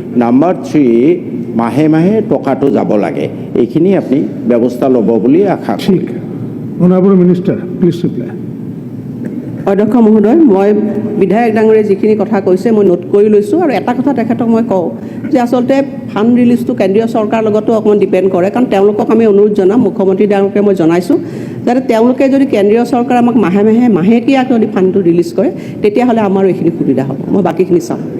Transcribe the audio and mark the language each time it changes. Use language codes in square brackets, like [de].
[as] Number 3, মাহে মাহে টকাটো যাব লাগে। এইখিনি আপনি ব্যৱস্থা ল'ব বুলি আশা কৰোঁ। [en] Honorable Minister, please reply. [as] অধ্যক্ষ মহোদয়, মই বিধায়ক ডাঙৰীয়াই যিখিনি কথা কৈছে মই নোট কৰি লৈছোঁ। আৰু এটা কথা তেখেতক মই কওঁ যে আচলতে ফাণ্ড ৰিলিজটো কেন্দ্ৰীয় চৰকাৰৰ লগতো অকণমান ডিপেণ্ড কৰে, কাৰণ তেওঁলোকক আমি অনুৰোধ জনাম, মুখ্যমন্ত্ৰী ডাঙৰীয়াকে মই জনাইছোঁ, যাতে তেওঁলোকে যদি কেন্দ্ৰীয় চৰকাৰে আমাক মাহে মাহেকীয়া যদি ফাণ্ডটো ৰিলিজ কৰে, তেতিয়াহ'লে আমাৰো এইখিনি সুবিধা হ'ব। মই বাকীখিনি চাওঁ।